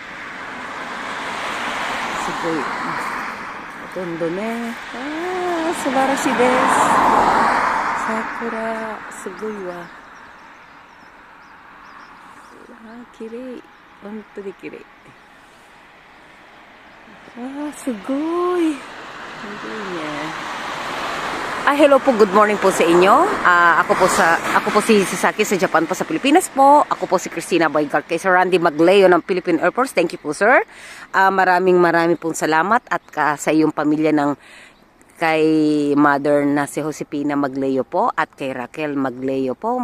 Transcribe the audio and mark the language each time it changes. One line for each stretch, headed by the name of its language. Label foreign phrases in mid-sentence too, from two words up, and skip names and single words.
Japanese: すごい。ほとんどね。素晴らしいです。桜、すごいわ。綺麗。本当に綺麗。すごい。すごいね。
Filipino: Hello po, good morning po sa inyo. Ako po si Sasaki sa Japan po sa Pilipinas po. Ako po si Christina Boygar kay Sir Randy Magleo ng Philippine Air Force.
English: Thank you po, sir.
Filipino: Maraming pong salamat at sa iyong pamilya ng kay mother na si Josepina Magleo po at kay Raquel Magleo po.